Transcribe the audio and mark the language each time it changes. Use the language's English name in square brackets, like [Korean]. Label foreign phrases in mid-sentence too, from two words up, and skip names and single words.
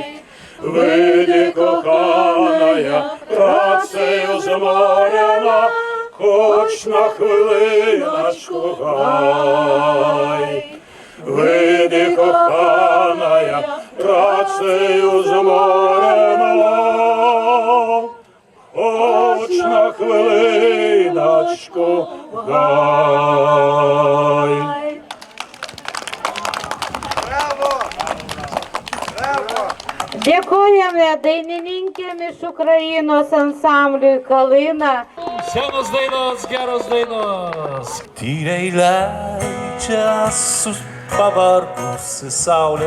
[Ukrainian] Выйди, коханая, працею заморена, хоч на хвилиночку гай. Выйди, коханая, працею заморена, хоч на хвилиночку гай. [Lithuanian] Dėkojame dainininkėm iš Ukrainos ansambliui Kalina. Senos dainos, geros dainos. Tyliai leidžia pavargusi saulė.